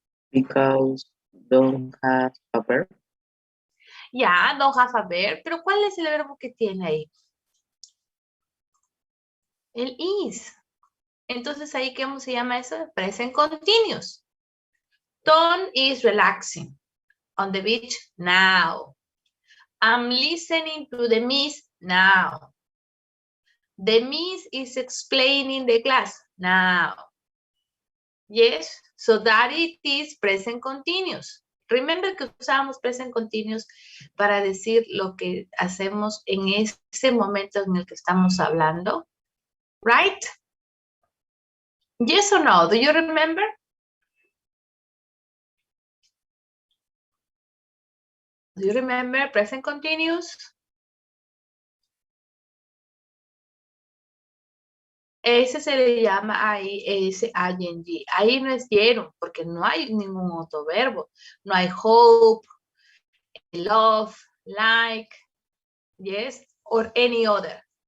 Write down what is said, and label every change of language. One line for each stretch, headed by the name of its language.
English: Because don't have a verb. Yeah, don't have a verb,
Spanish: pero ¿cuál es el verbo que tiene ahí? El is. Entonces ahí, ¿cómo se llama eso?
English: Present continuous. Tom is relaxing on the beach now. I'm listening to the miss now. The miss is explaining the class now. Yes, so that it is present continuous.
Spanish: Remember que usamos present continuous para decir lo que hacemos en ese momento en el que estamos hablando.
English: Right? Yes or no? Do you remember? Do you remember present continuous?
Spanish: Ese se le llama ahí ese ing. Ahí no es gerund porque no hay ningún otro verbo. No hay hope, love, like, yes,
English: or any other.